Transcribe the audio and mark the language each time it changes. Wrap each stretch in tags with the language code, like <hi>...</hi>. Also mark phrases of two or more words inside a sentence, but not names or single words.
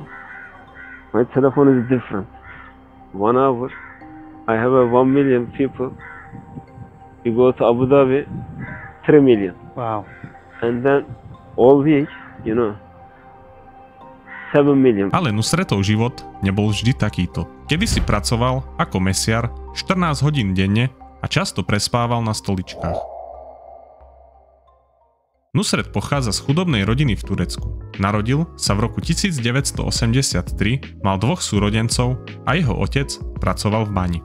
<en>My telephone is different. 1 hour, I have 1 million people. We go to Abu Dhabi, 3 million. Wow. And then all week, 7 million.</en> <sk>Ale Nusretov život nebol vždy takýto. Kedysi pracoval ako mesiar 14 hodín denne a často prespával na stoličkách. Nusret pochádza z chudobnej rodiny v Turecku. Narodil sa v roku 1983, mal 2 súrodencov a jeho otec pracoval v bani.</sk>